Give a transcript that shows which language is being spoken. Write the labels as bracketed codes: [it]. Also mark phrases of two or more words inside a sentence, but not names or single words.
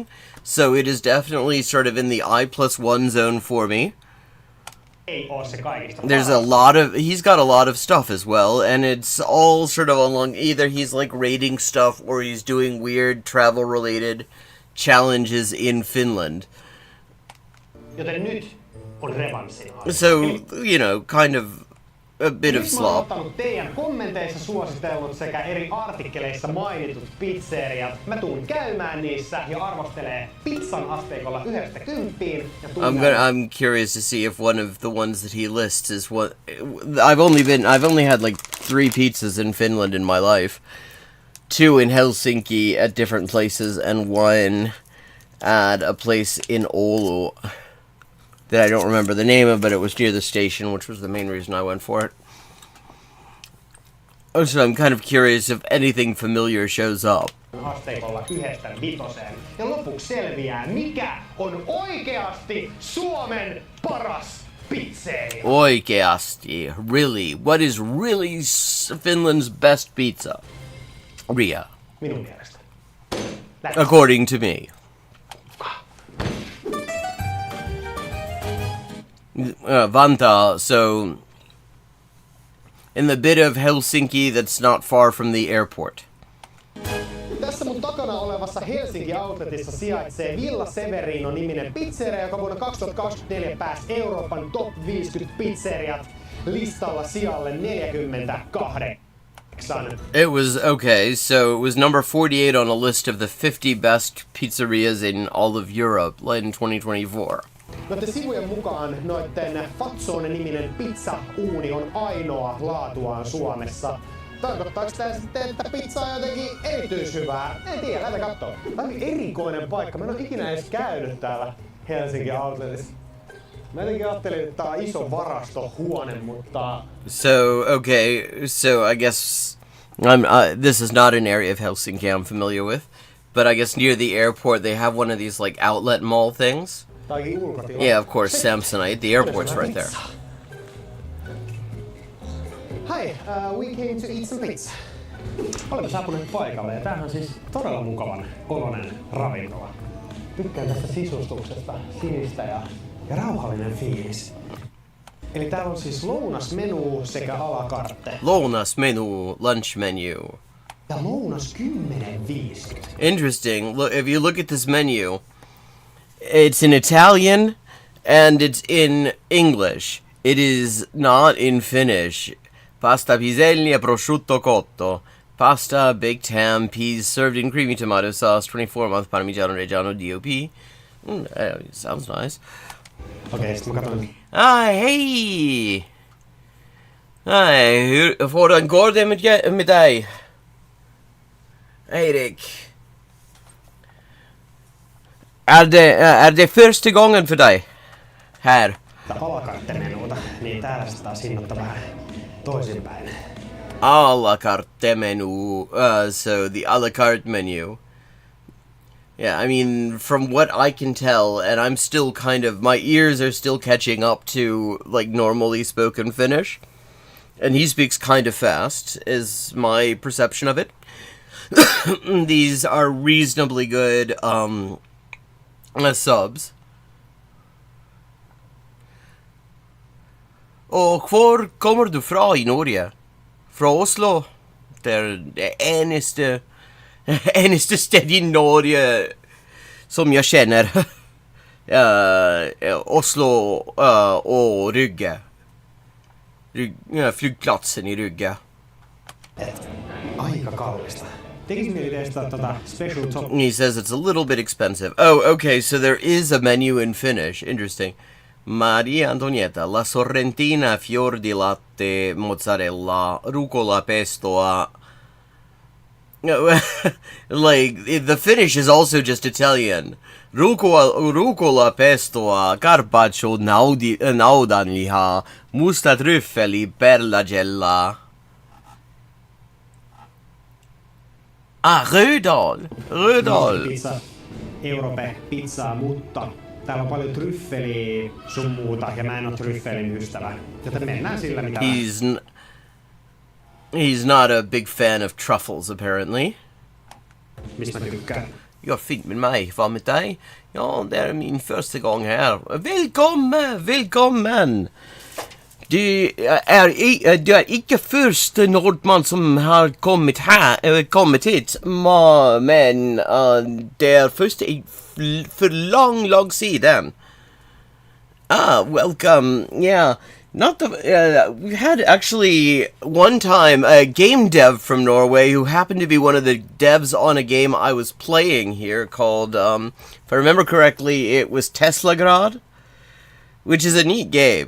[en] So it is definitely sort of in the I+1 zone for me. There's a lot of, he's got a lot of stuff as well, and it's all sort of along, either he's like rating stuff or he's doing weird travel related challenges in Finland. [fi] Joten nyt on revanssin aika. [en] So, you know, kind of a bit of slop. [fi] Mä oon ottanut teidän kommenteissa suositellut sekä eri artikkeleissa mainitut pizzeriat. Mä tuun käymään niissä ja arvostelee pizzan asteikolla 1–10. [en] I'm curious to see if one of the ones that he lists is what I've only had like 3 pizzas in Finland in my life. 2 in Helsinki at different places and 1 at a place in Oulu that I don't remember the name of, but it was near the station, which was the main reason I went for it. So I'm kind of curious if anything familiar shows up. [fi] Asteikolla 1–5. Ja lopuksi selviää, mikä on oikeasti Suomen paras pizzeria. Oikeasti, [en] really, what is really Finland's best pizza? Ria. [fi] Minun mielestä. [en] According to me. Vantaa, so in the bit of Helsinki that's not far from the airport. [fi] Tässä mun takana olevassa Helsinki Outletissa sijaitsee Villa Severino-niminen pizzeria, joka vuonna 2024 pääsi Euroopan top 50 pizzeriat listalla sijalle 48. [en] It was, okay, so it was number 48 on a list of the 50 best pizzerias in all of Europe in 2024. [fi] Noiden sivujen mukaan noiden Fazzone-niminen pizza-uuni on ainoa laatuaan Suomessa. Tarkoittaako tää sitten, että pizza on jotenkin erityishyvää? En tiedä, lähdetään kattoo. Tää on erikoinen paikka. Mä en oo ikinä edes käynyt täällä Helsinki Outletissa. Mä jotenkin ajattelin, että tää on iso varastohuone, mutta... [en] So, okay, so I guess this is not an area of Helsinki I'm familiar with, but I guess near the airport they have one of these like outlet mall things. Yeah, of course, Samsonite. The airport's right there. Hi, we came to eat some pizza. [fi] Olemme saapuneet paikalle ja tämähän on siis todella mukavan oloinen ravintola. Tykkään tästä sisustuksesta, sinistä ja rauhallinen fiilis. Eli täällä on siis lounasmenu sekä a la carte. Lounasmenu, [en] lunch menu. [fi] Ja lounas 10,50. [en] Interesting. Look, if you look at this menu, it's in Italian and it's in English. It is not in Finnish. [it] Pasta piselli prosciutto cotto. [en] Pasta, baked ham, peas served in creamy tomato sauce, 24-month Parmigiano Reggiano DOP. Sounds nice. [fi] Okei, sitten mä katson. [en] Ah, hey! [da] Hej, hvordan går det med dig? Erik. [sv] Är det första gången för dig? Här. [fi] Alakarttemenuuta, niin täällä se taas hinnoittaa vähän toisinpäin. [en] A la carte menu. So the a la carte menu. Yeah, I mean, from what I can tell, and I'm still my ears are still catching up to, like, normally spoken Finnish. And he speaks kind of fast, is my perception of it. These are reasonably good, subs. [sv] Och var kommer du fra I Norge? [no] Fra Oslo? Det eneste sted I Norge som [sv] jag känner. Oslo och Rygge. Flygplatsen I Rygge. [fi] Aika kallista. Tekis mieli testata special top. [en] He says it's a little bit expensive. Oh, okay, so there is a menu in Finnish. Interesting. [it] Maria Antonietta, la sorrentina, fior di latte, mozzarella, [fi] rucola pestoa. [en] Like, the Finnish is also just Italian. [fi] Rucola pestoa, carpaccio naudanliha, musta tryffeli, perlagella. Rödal. Pizza, Europe pizzaa, mutta täällä on paljon tryffeliä sun muuta, ja mä en oo tryffelin ystävä. Joten mennään sillä mitä [en] He's not a big fan of truffles, apparently. [fi] mistä mä tykkään. [sv] Jag är fint med mig, vad med dig? Ja, det är min första gång här. Välkommen! Du är inte första nordman som har kommit hit, men det är första för lång sedan. [en] Welcome. Yeah, not the. We had actually one time a game dev from Norway who happened to be one of the devs on a game I was playing here called, if I remember correctly, it was Teslagrad, which is a neat game.